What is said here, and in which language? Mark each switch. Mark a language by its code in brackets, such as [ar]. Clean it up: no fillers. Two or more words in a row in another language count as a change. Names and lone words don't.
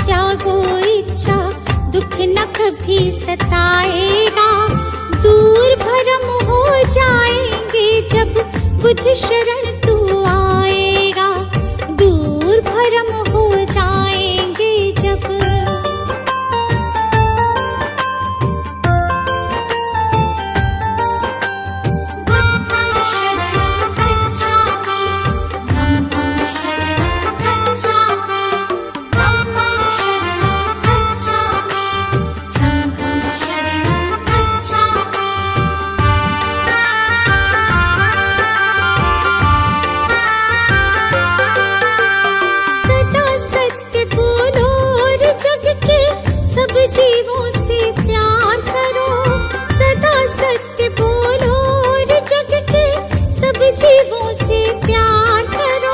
[hi] त्यागो इच्छा, दुख न कभी सताएगा। दूर भरम हो जाएंगे जब बुद्ध शरण तू आएगा। दूर भरम हो जाएंगे जब। [pi] बुद्धं शरणं गच्छामि, धम्मं शरणं गच्छामि, धम्मं शरणं गच्छामि, संघं शरणं गच्छामि। [hi] सदा सत्य बोलो और जग के सब जीवों से प्यार करो। सदा सत्य बोलो और जग के सब जीवों से प्यार करो।